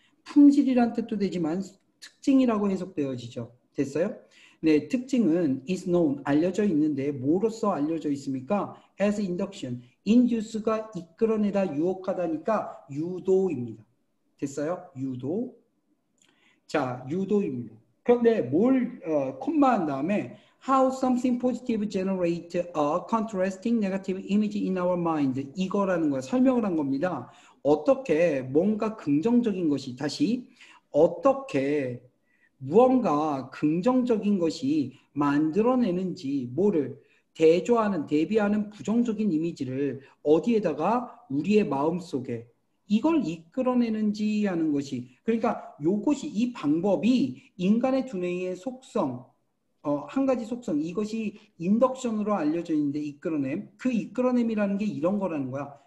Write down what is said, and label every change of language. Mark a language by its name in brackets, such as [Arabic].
[Korean] 품질이란 뜻도 되지만 특징이라고 해석되어지죠. 됐어요? 네, 특징은 [English] is known, [Korean] 알려져 있는데 뭐로써 알려져 있습니까? [English] as induction, [Korean] induce가 이끌어내다 유혹하다니까 유도입니다. 됐어요? 유도. 자, 유도입니다. 그런데 콤마한 다음에 [English] how something positive generate a contrasting negative image in our mind. [Korean] 이거라는 거 설명을 한 겁니다. 어떻게 뭔가 긍정적인 것이 다시 어떻게 무언가 긍정적인 것이 만들어내는지 뭐를 대비하는 부정적인 이미지를 어디에다가 우리의 마음속에 이걸 이끌어내는지 하는 것이 그러니까 요것이 이 방법이 인간의 두뇌의 속성 한 가지 속성 이것이 인덕션으로 알려져 있는데 이끌어냄 그 이끌어냄이라는 게 이런 거라는 거야.